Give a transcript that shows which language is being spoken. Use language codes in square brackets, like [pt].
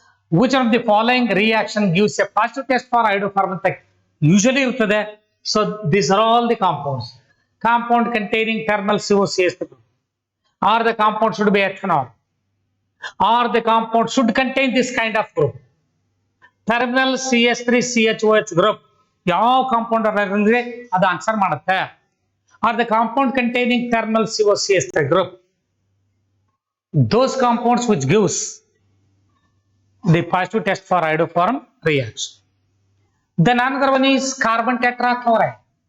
[en] Which of the following reaction gives a positive test for iodoform? Usually iruttade. So these are all the compounds. Compound containing terminal COCS3, or the compound should be ethanol, or the compound should contain this kind of group. Terminal CH3CHOH group [kn] ಯಾವ compound ಅಂದ್ರೆ ಅದು answer ಮಾಡುತ್ತೆ. [en] Or the compound containing terminal COCS3 group, those compounds which gives the positive test for iodoform reaction. Then another one is carbon tetrachloride.